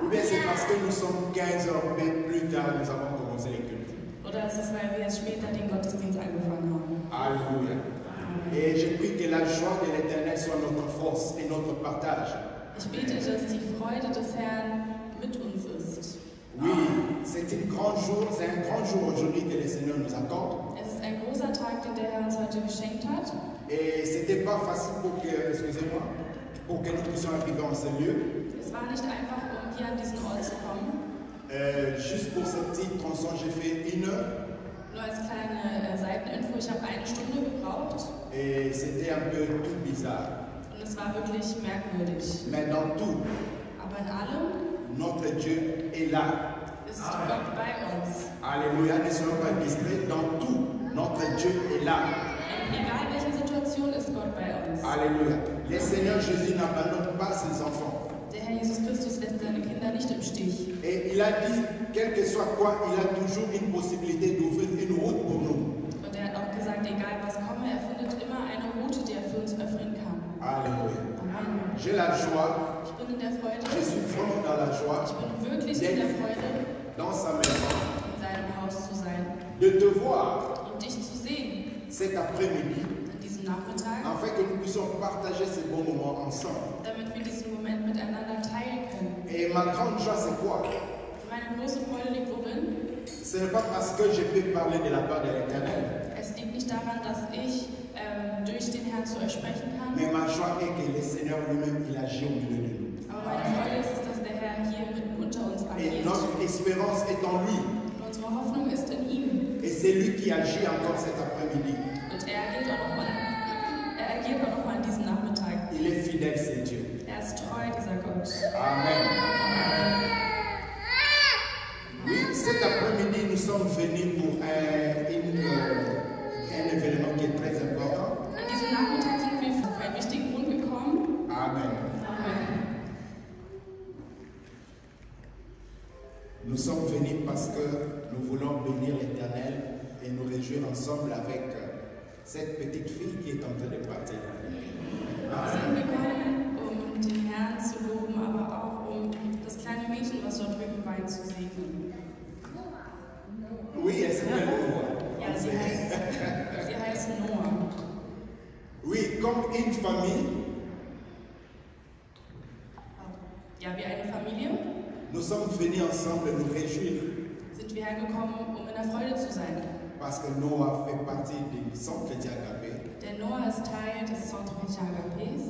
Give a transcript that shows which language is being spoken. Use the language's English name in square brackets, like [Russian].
[French] Ou bien c'est parce que nous sommes 15 heures plus tard, nous avons commencé les cultes? [German] Oder ist es, weil wir jetzt später den Gottesdienst angefangen haben? [French] Alléluia. Et je prie que la joie de l'Éternel soit notre force et notre partage. [German] Ich bete, dass die Freude des Herrn mit uns ist. [French] Oui, c'est un grand jour aujourd'hui que le Seigneur nous accorde. [German] Es ist ein großer Tag, den der Herr uns heute geschenkt hat. [French] Et c'était pas facile pour que, excusez-moi, pour que nous puissions arriver en ce lieu. [German] Es war nicht einfach, hier an diesen Ort zu kommen. [French] Juste pour cette petite tronçon, j'ai fait 1 heure. [German] Nur als kleine Seiteninfo, ich habe 1 Stunde gebraucht. [French] Et c'était un peu tout bizarre. [German] Und es war wirklich merkwürdig. [French] Mais dans tout, [German] Aber in allem [French] notre Dieu est là. [German] ist Gott bei uns. [French] Alléluia, ne soyons pas discrets. Dans tout, notre Dieu est là. [German] Egal welche Situation ist Gott bei uns. [French] Alléluia. Le Seigneur Jésus n'abandonne pas ses enfants. [German] Der Herr Jesus Christus lässt seine Kinder nicht im Stich. [French] Et il a dit, quel que soit quoi, il a toujours une possibilité d'ouvrir une route pour nous. [German] Und er hat auch gesagt, egal was komme, er findet immer eine Route, die er für uns öffnen kann. [French] Alléluia. Amen. J'ai la joie, [German] Ich bin in der Freude. [French] je suis vraiment dans la joie [German] Ich bin wirklich in der Freude, [French] dans sa maison, [German] in seinem Haus zu sein [French] de te voir [German] und dich zu sehen [French] cet après-midi, [German] an diesem Nachmittag, [French] afin que nous puissions partager ces bons moments ensemble. [German] damit wir diesen Moment miteinander teilen können. [French] Et ma grande joie, c'est quoi? [German] Meine große Freude liegt worin? [French] Ce n'est pas parce que je peux parler de la part de l'Éternel, [German] Es liegt nicht daran, dass ich durch den Herrn zu euch sprechen kann, [French] mais ma joie est que le Seigneur lui-même, il agit au milieu de nous. [German] aber meine Freude ist es, dass der Herr hier mitten unter uns [French] Et [German] agiert. [French] notre espérance est en lui. [German] Und unsere Hoffnung ist in ihm. [French] Et c'est lui qui agit encore cet après-midi. [German] Und er agiert auch noch mal an diesem Nachmittag. [French] Il est fidèle, c'est Dieu. [German] Er ist treu, dieser Gott. Amen. [French] Oui, cet après-midi, nous sommes venus pour un événement qui est très important. [German] An diesem Nachmittag sind wir für einen wichtigen Grund gekommen. Amen. Amen. [French] Nous sommes venus parce que nous voulons bénir l'Éternel et nous réjouir ensemble avec cette petite fille qui est en train de partir. [German] Wir sind gekommen, um den Herrn zu loben, aber auch um das kleine Mädchen, was dort drüben weint, zu segnen. [French] Oui, elle s'appelle Noah. [German] Ja, sie heißt Noah. [French] Oui, comme une famille, [German] Ja, wie eine Familie [French] nous sommes venus ensemble nous réjouir [German] sind wir hergekommen, um in der Freude zu sein. [French] parce que Noah fait partie du centre chrétien Agapé. [German] Denn Noah ist Teil des Centre Chrétien Agapés.